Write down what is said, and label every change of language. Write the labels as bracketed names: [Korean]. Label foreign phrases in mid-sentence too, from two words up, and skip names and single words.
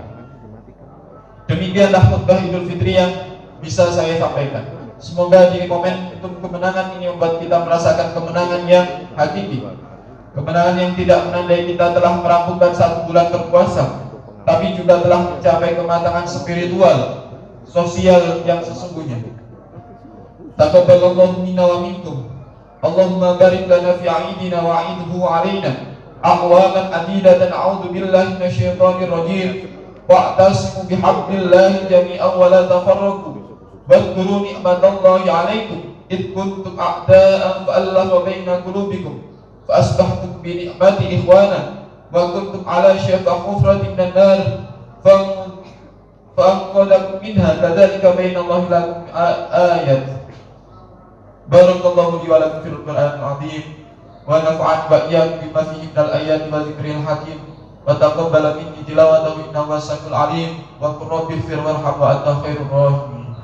[Indonesian] Demikianlah khutbah Idul Fitri yang bisa saya sampaikan. Semoga di momentum kemenangan ini membuat kita merasakan kemenangan yang hakiki, kemenangan yang tidak menandai kita telah merampungkan 1 bulan berpuasa, tapi juga telah mencapai kematangan spiritual, sosial yang sesungguhnya. [Arabic] تقبل الله منا ومنكم. اللهم بارك لنا في عيدنا وأعده علينا أعواما عديدة. أعوذ بالله من الشيطان الرجيم. واعتصموا بحبل الله جميعا ولا تفرقوا. واذكروا نعمة الله عليكم إذ كنتم أعداء فألف بين قلوبكم فأصبحتم بنعمة إخوانا وكنتم على شفا حفرة من النار فأنقذكم منها كذلك بين الله لكم آيات. بارك الله لي ولكم في القرآن العظيم ونفعني وإياكم بما فيه من الآيات والذكر الحكيم وتقبل مني تلاوته إنه هو السميع العليم وقل رب اغفر وارحم وأنت خير الراحمين.